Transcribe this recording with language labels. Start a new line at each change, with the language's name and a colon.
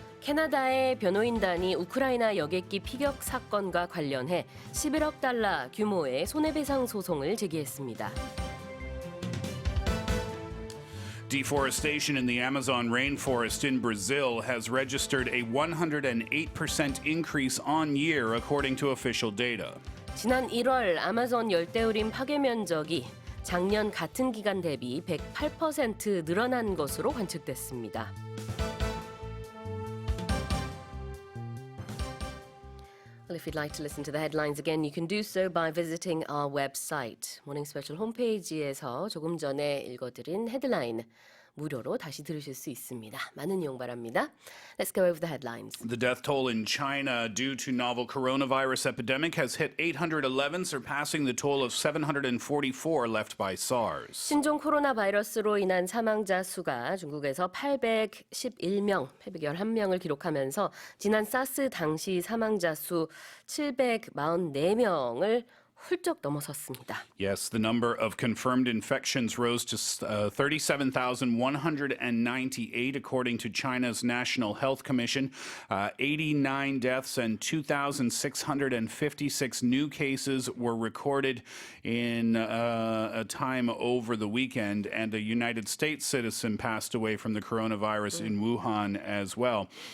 Korean: 캐나다의 변호인단이 우크라이나 여객기 피격 사건과 관련해 11억 달러 규모의 손해배상 소송을 제기했습니다.
English: Deforestation in the Amazon rainforest in Brazil has registered a 108% increase on year, according to official data.
Korean: 지난 1월 아마존 열대우림 파괴 면적이 작년 같은 기간 대비 108% 늘어난 것으로 관측됐습니다.
English: Well, if you'd like to listen to the headlines again, you can do so by visiting our website.
Korean: 모닝 스페셜 홈페이지에서 조금 전에 읽어드린 헤드라인 무료로 다시 들으실 수 있습니다. 많은 이용 바랍니다.
English: Let's go over the headlines. The death toll in China due to novel coronavirus epidemic has hit 811, surpassing the toll of 744 left by SARS.
Korean: 신종 코로나 바이러스로 인한 사망자 수가 중국에서 811명을 기록하면서 지난 사스 당시 사망자 수 744명을 훌쩍 넘어섰습니다.
English: Yes, the number of confirmed infections rose to 37,198 according to China's National Health Commission. 89 deaths and 2,656 new cases were recorded in a time over the weekend, and a United States citizen passed away from the coronavirus in Wuhan as well.